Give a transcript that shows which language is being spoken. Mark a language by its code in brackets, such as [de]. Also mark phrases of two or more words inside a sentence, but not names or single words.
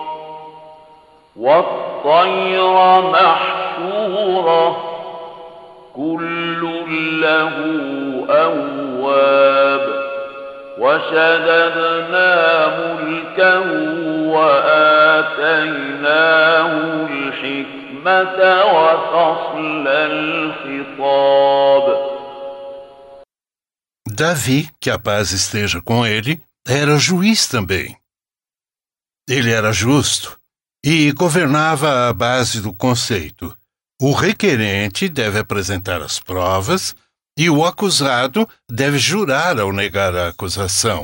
[ar] والطير محشورة كل له أواب وشددنا ملكه وآتيناه الحكمة وفصل الخطاب. [pt] Davi, que a paz esteja com ele, era juiz também. Ele era justo e governava à base do conceito: o requerente deve apresentar as provas e o acusado deve jurar ao negar a acusação.